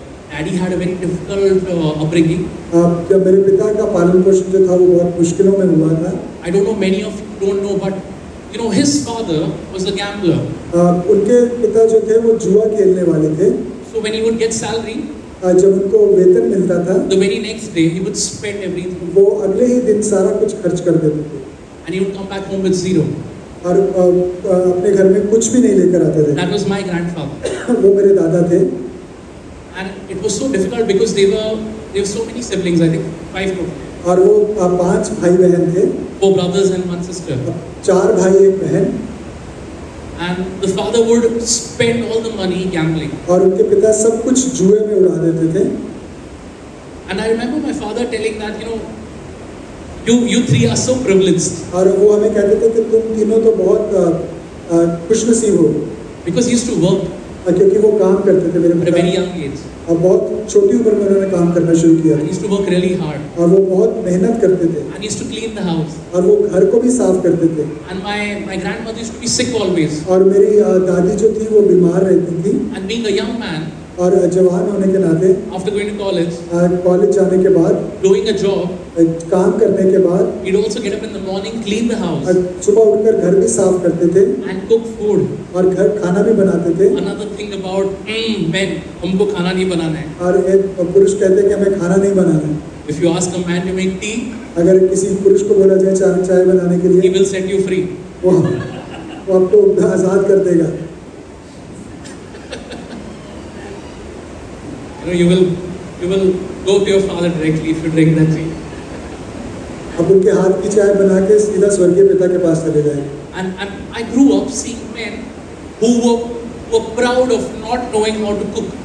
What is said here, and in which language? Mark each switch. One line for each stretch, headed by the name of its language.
English: Daddy had a very difficult upbringing.
Hindi: जब मेरे पिता का पालन पोषण जो था वो बहुत मुश्किलों में हुआ था।
English: I don't know, many of you don't know, but his father was a gambler.
Hindi: उनके पिता जो थे वो जुआ खेलने वाले थे।
English: So when he would get salary,
Hindi: जब उनको वेतन मिलता था,
English: the very next day he would spend everything.
Hindi: वो अगले ही दिन सारा कुछ खर्च कर देते थे।
English: And he would come back home with zero.
Hindi: और अपने घर में कुछ भी नहीं लेकर आते थे।
English: That was my grandfather.
Hindi: वो मेरे दादा थे।
English: And it was so difficult because there were so many siblings, I think 5 total.
Hindi: और वो 5 भाई बहन थे।
English: 4 brothers and 1 sister.
Hindi: 4 भाई 1 बहन।
English: And the father would spend all the money gambling.
Hindi: और उनके पिता सब कुछ जुए में उड़ा देते थे।
English: And I remember my father telling that, you 3 are so privileged.
Hindi: और वो हमें कहते थे कि तुम तीनों तो बहुत खुशनसीब हो।
English: Because he used to work
Hindi: क्योंकि वो काम करते थे मेरे
English: at a very
Hindi: पिता।
English: young age.
Hindi: और बहुत छोटी उम्र में उन्होंने काम करना शुरू किया।
English: He used to work really hard.
Hindi: और वो बहुत मेहनत करते थे।
English: And he used to clean the house.
Hindi: और वो घर को भी साफ करते थे।
English: And my grandmother used to be sick always.
Hindi: और मेरी दादी जो थी वो बीमार रहती थी।
English: And being a young man,
Hindi: और जवान होने के नाते
English: after going to college,
Hindi: college जाने के बाद,
English: doing a job,
Hindi: काम करने के बाद,
English: he'd also get up in the morning, clean the house,
Hindi: सुबह उठकर घर भी साफ करते थे
English: and cook food.
Hindi: और घर खाना भी बनाते थे।
English: Another thing about men,
Hindi: हमको खाना नहीं बनाना है. और एक पुरुष कहते हैं कि हमें खाना नहीं बनाना है।
English: If you ask a man to make tea,
Hindi: अगर किसी पुरुष को बोला जाए चाय बनाने के
English: he
Hindi: लिए,
English: will set you free.
Hindi: वो आपको आजाद कर देगा।
English: You will go to your father directly if you drink that tea.
Hindi: अब उनके हाथ की चाय बना के सीधा स्वर्गीय पिता के पास चले जाए।
English: And I grew up seeing men who were proud of not knowing how to cook.